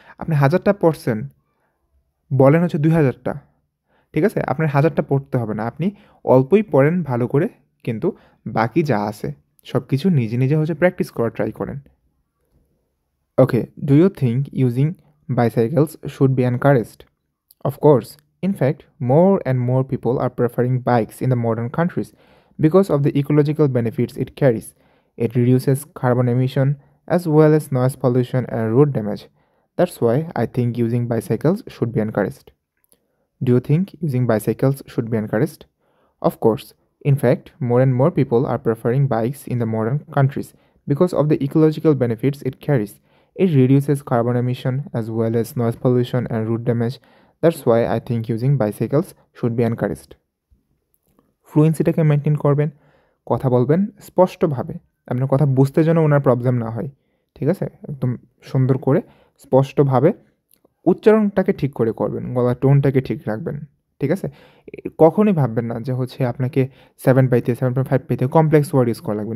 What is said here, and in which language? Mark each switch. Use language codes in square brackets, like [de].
[bn] আপনি ১০০০টা পড়ছেন, বলেন হচ্ছে ২০০০টা। ঠিক আছে? আপনার ১০০০টা পড়তে হবে না। আপনি অল্পই পড়েন ভালো করে, কিন্তু বাকি যা আছে সব কিছু নিজে, নিজে হচ্ছে প্র্যাকটিস করার ট্রাই করেন। [en] Okay, do you think using bicycles should be encouraged? Of course. In fact, more and more people are preferring bikes in the modern countries because of the ecological benefits it carries. It reduces carbon emission as well as noise pollution and road damage. That's why I think using bicycles should be encouraged. Do you think using bicycles should be encouraged? Of course. In fact, more and more people are preferring bikes in the modern countries because of the ecological benefits it carries. It reduces carbon emission as well as noise pollution and road damage. That's why I think using bicycles should be encouraged. [bn] ফ্লুয়েন্সিটাকে maintain করবেন, কথা বলবেন স্পষ্টভাবে। আপনার কথা বুঝতে যেন ওনার problem না হয়। ঠিক আছে? একদম সুন্দর করে স্পষ্টভাবে উচ্চারণটাকে ঠিক করে করবেন, গলার টোনটাকে ঠিক রাখবেন। ঠিক আছে? কখনোই ভাববেন না যে হচ্ছে আপনাকে 7 পাইতে 7.5 পাইতে কমপ্লেক্স ওয়ার্ড ইউজ করা লাগবে।